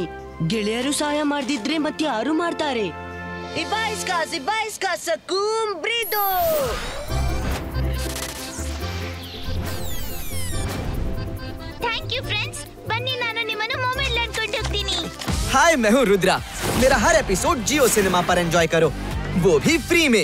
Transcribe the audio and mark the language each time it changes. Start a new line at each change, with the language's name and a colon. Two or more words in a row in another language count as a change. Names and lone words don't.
Kannada: ಗೆಳೆಯರು ಸಹಾಯ ಮಾಡ್ದಿದ್ರೆ ಮತ್ತೆ ಯಾರು ಮಾಡ್ತಾರೆ?
English: Thank you friends.
Kannada: ಬನ್ನಿ, ನಾನು ನಿಮ್ಮನ್ನು ಮೊಮೆಂಟ್ ಲ್ಯಾಂಡ್ ಕೊಂಡೋಗ್ತೀನಿ.
Hindi: हाय, मैं हूँ रुद्रा। मेरा हर एपिसोड जियो सिनेमा पर एंजॉय करो, वो भी फ्री में।